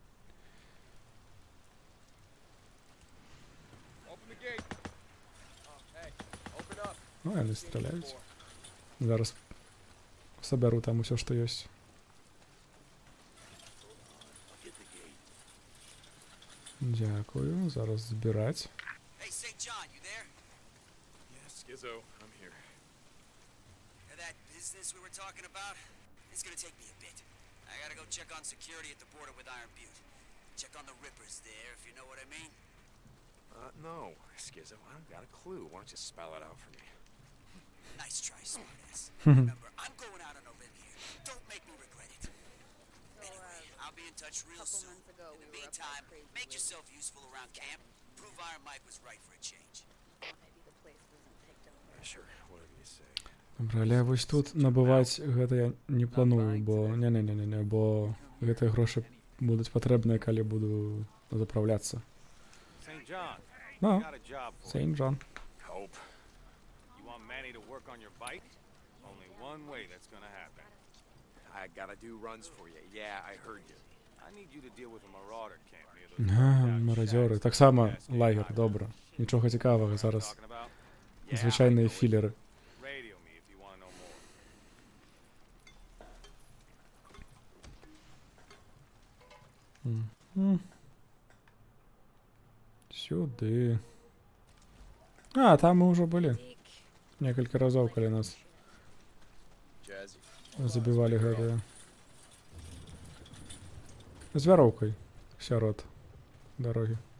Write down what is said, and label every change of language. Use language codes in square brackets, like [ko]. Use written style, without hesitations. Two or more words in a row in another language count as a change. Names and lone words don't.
[be] Ну, яны страляюць. Зараз сабяру там усё, што ёсць. Дякую. Зараз збіраць. [en] Hey, St. John, you there? Yes, Skizzo, I'm here. That business we were talking about? It's gonna take me a bit. I gotta go check on security at the border with Iron Butte. Check on the Rippers there, if you know what I mean. No, Skizzo, I don't got a clue. Why don't you spell it out for me? Nice try, smartass. Remember, I'm going out on a limb here. Don't make me regret it. Anyway, I'll be in touch real soon. In the meantime, make yourself useful around camp. Prove Iron Mike was right for a change. Sure, whatever you say. [be] Добра, але вось тут набываць гэта я не планую, бо не, бо гэтыя грошы будуць патрэбныя, калі буду запраўляцца. [en] St. John, No. got a job for St. John. Hope. You want Manny to work on your bike? Only one way that's gonna happen. I gotta do runs for you. Yeah, I heard you. I need you to deal with a marauder camp near those [be] Марадзёры. Таксама лагер, добра. Нічога цікавага зараз. Звычайныя філеры. [en] Radio me if you want to know more. [be] Сюды. А, там мы ўжо былі. Некалькі разоў, калі нас забівалі гэтыя. З вяроўкай сярод дарогі.